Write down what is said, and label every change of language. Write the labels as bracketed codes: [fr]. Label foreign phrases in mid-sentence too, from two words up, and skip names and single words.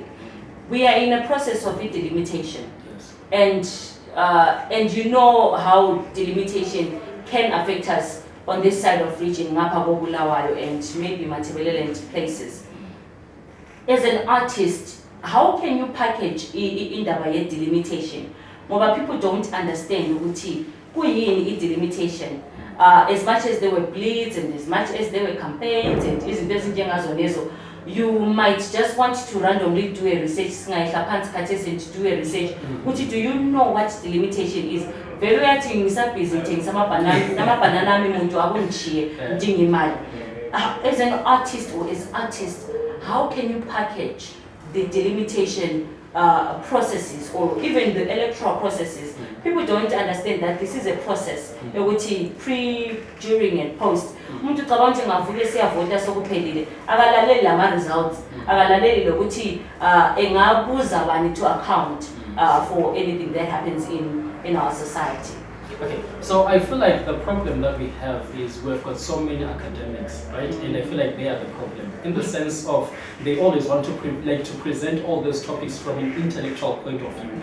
[en] We are in a process of delimitation, Yes. and you know how delimitation can affect us on this side of region, Ngapha Bulawayo and maybe Matebelele and places. As an artist, how can you package [nd] indaba ye [en] delimitation? Ngoba people don't understand [nd] ukuthi kuyini [en] delimitation. As much as there were bleeds and as much as there were campaigns and [nd] izinto ezinjengazo lezo, [en] you might just want to randomly do a research, and do a research. Do you know what delimitation is? Very as an artist or as artist, how can you package the delimitation processes or even the electoral processes? People don't understand that this is a process, pre, during and post. [nd] Umuntu cabanga ngavuke siyavota sokuphelile akalaleli lama results akalaleli lokuthi engabuza bani [en] to account for anything that happens in our society. Okay, so I feel like the problem that we have is we've got so many academics, right? And I feel like they are the problem in the sense of they always want to present all those topics from an intellectual point of view.